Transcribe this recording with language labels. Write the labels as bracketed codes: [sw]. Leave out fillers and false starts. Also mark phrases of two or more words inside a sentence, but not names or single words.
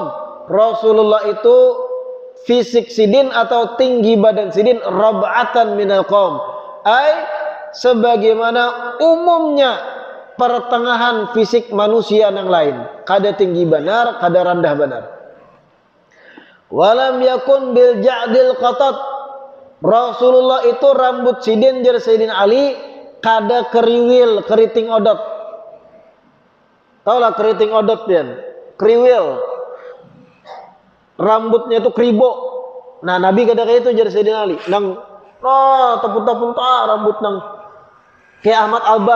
[bjn] Rasulullah itu fisik Sidin atau tinggi badan Sidin [ar] ربعة من القوم. [bjn] Sebagaimana umumnya pertengahan fisik manusia yang lain, kada tinggi benar, kada rendah benar. [ar] ولم يكن بالجعد القطط. [bjn] Rasulullah itu rambut Sidin jar Sayyidina Ali kada keriwil, keriting odot. Tahu lah keriting odot pian, kriwil. Rambutnya itu kribo. Nah, Nabi kada kayak itu jar Sayyidina Ali. Nang tepun-tepun rambut nang kayak Ahmad Albar.